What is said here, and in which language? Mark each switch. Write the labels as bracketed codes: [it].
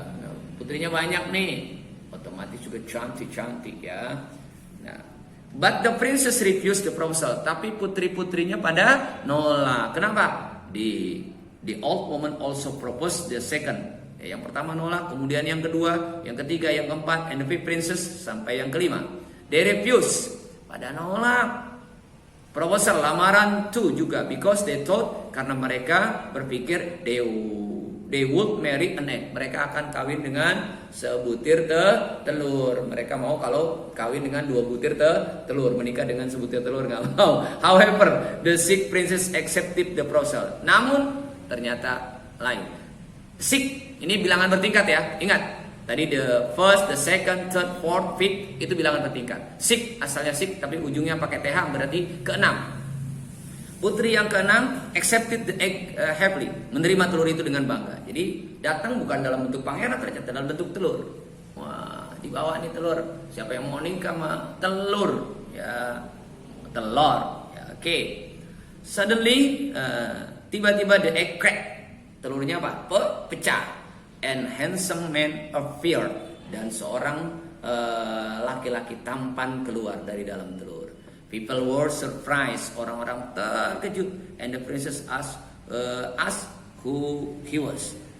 [id] Nah, putrinya banyak nih, otomatis juga cantik ya. [en] Nah, but the princess refused the proposal. [id] Tapi putri-putrinya pada nolak. Kenapa? [en] The old woman also proposed the second. [id] Ya, yang pertama nolak, kemudian yang kedua, yang ketiga, yang keempat, [en] and the fifth princess [id] sampai yang kelima. [en] They refused. [id] Pada nolak proposal, lamaran too juga, [en] because they thought, [id] karena mereka berpikir [en] they would marry an egg. [id] Mereka akan kawin dengan sebutir telur. Mereka mau kalau kawin dengan 2 butir telur, menikah dengan sebutir telur nggak mau. [en] However, the sixth princess accepted the proposal. [id] Namun ternyata lain. Six ini bilangan bertingkat, ya. Ingat, tadi [en] the first, the second, third, fourth, fifth [id] itu bilangan bertingkat. Six asalnya six, tapi ujungnya pakai th, berarti ke-6. Putri yang ke-6 [en] accepted the egg happily, [id] menerima telur itu dengan bangga. Jadi datang bukan dalam bentuk pangeran, ternyata dalam bentuk telur. Wah, dibawa nih telur. Siapa yang mau nikah sama telur? Ya, telur. Ya, oke. [en] Suddenly, [id] tiba-tiba [en] the egg crack. [id] Telurnya apa? Pecah. [en] And handsome man appeared. [id] Dan seorang laki-laki tampan keluar dari dalam telur. [en] People were surprised, [id] orang-orang terkejut, [en] and the princess asked who he was.